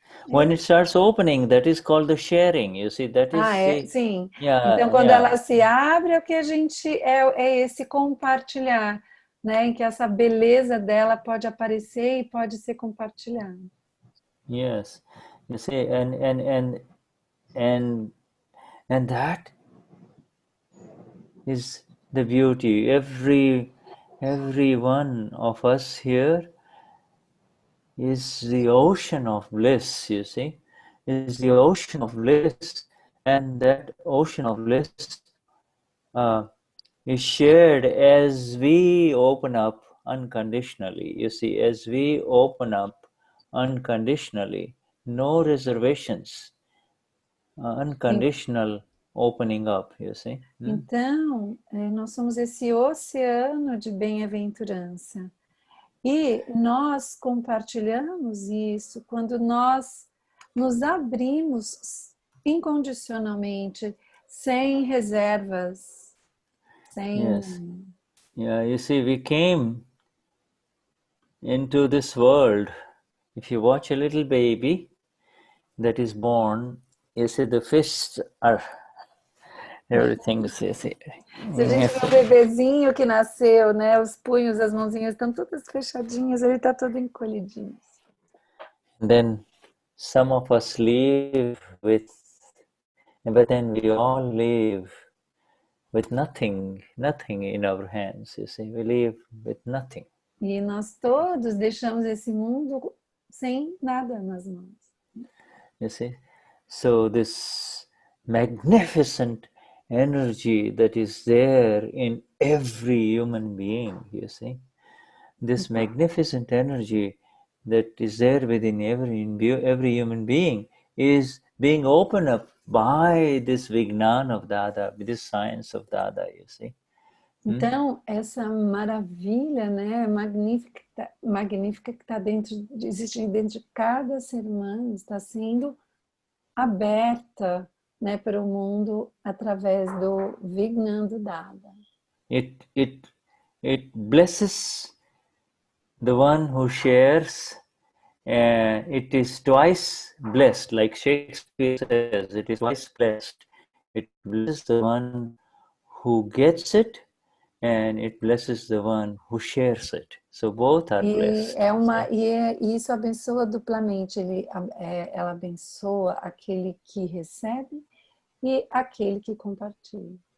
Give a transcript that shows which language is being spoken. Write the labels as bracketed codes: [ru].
[en] When it starts opening, that is called the sharing. You see, that is [pt] sim. Então, quando ela se abre, o que a gente é esse compartilhar, né? Em que essa beleza dela pode aparecer e pode ser compartilhada. [en] Yes, you see, and that is the beauty. Every one of us here is the ocean of bliss, you see, is the ocean of bliss, and that ocean of bliss is shared as we open up unconditionally. You see, as we open up unconditionally, no reservations, unconditional opening up, you see. [pt] Então, nós somos esse oceano de bem-aventurança. E nós compartilhamos isso quando nós nos abrimos incondicionalmente, sem reservas, sem... [en] Yes. Yeah, you see, we came into this world. If you watch a little baby that is born, you see the fists are everything. You see. [pt] Se a gente vê um bebezinho que nasceu, né? Os punhos, as mãozinhas estão todas fechadinhas, ele está todo encolhidinho. [en] Then some of us live with, but then we all live with nothing in our hands. You see, we live with nothing. [pt] E nós todos deixamos esse mundo sem nada nas mãos. [en] You see, so this magnificent energy that is there in every human being, you see, this magnificent energy that is there within every human being is being opened up by this Vignan of Dada, this science of Dada, you see. [pt] Então, essa maravilha, né, magnífica que existe dentro de cada ser humano, está sendo aberta, né, para o mundo através do Vignan do Dada. [en] It blesses the one who shares, and it is twice blessed, like Shakespeare says, it is twice blessed. It blesses the one who gets it, and it blesses the one who shares it. So both are blessed. [pt] E isso abençoa duplamente. Ela abençoa aquele que recebe e aquele que compartilha.